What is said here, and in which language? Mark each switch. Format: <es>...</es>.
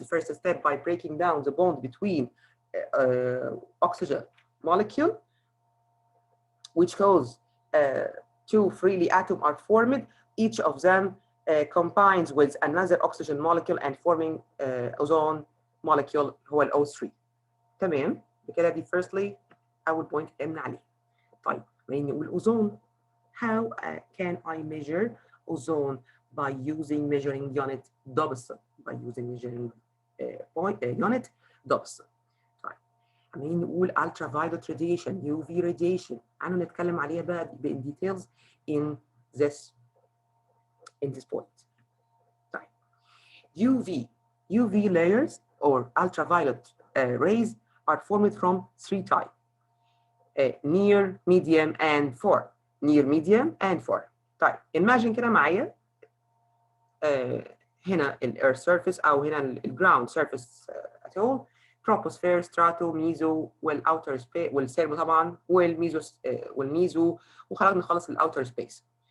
<en>The first step by breaking down the bond between oxygen molecule, which cause two freely atom are formed. Each of them combines with another oxygen molecule and forming ozone molecule</en> <ar>هو ال</ar> <en>O3.</en> <ar>تمام، بكده دي firstly أول point اتكلمنا عليه. طيب لما نقول</ar> <en>ozone, how can I measure ozone by using measuring unit Dobson? By using measuring unit Dobson.</en> <ar>طيب عمالين نقول ultraviolet radiation, UV radiation. أنا نتكلم عليها بقى</ar> <en>in details in this point. طيب UV layers or ultraviolet rays are formed from 3 types: near, medium, and far. Near, medium, and far.</en> <ar>طيب imagine كده معايا هنا ال earth surface أو هنا ال</ar> <en>ground surface at all.</en> <ar>Troposphere, strato, meso, والouter space والسيرمو طبعا والميزو وخرجنا نخلص ال outer space.</ar>